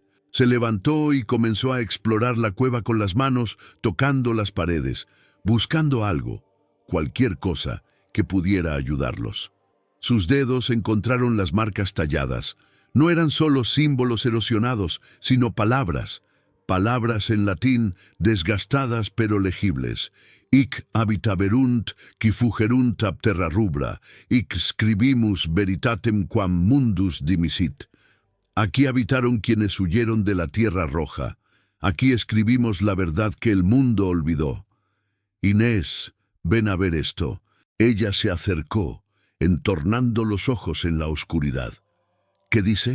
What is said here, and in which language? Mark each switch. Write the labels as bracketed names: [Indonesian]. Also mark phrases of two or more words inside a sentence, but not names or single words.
[Spanish] Se levantó y comenzó a explorar la cueva con las manos, tocando las paredes, buscando algo, cualquier cosa que pudiera ayudarlos. Sus dedos encontraron las marcas talladas. No eran solo símbolos erosionados, sino palabras en latín desgastadas pero legibles. [Latin] Hic habitaverunt qui fugerunt ab terra rubra, hic scribimus veritatem quam mundus dimisit. [Spanish] Aquí habitaron quienes huyeron de la tierra roja. Aquí escribimos la verdad que el mundo olvidó. Inés, ven a ver esto. Ella se acercó, entornando los ojos en la oscuridad. ¿Qué dice?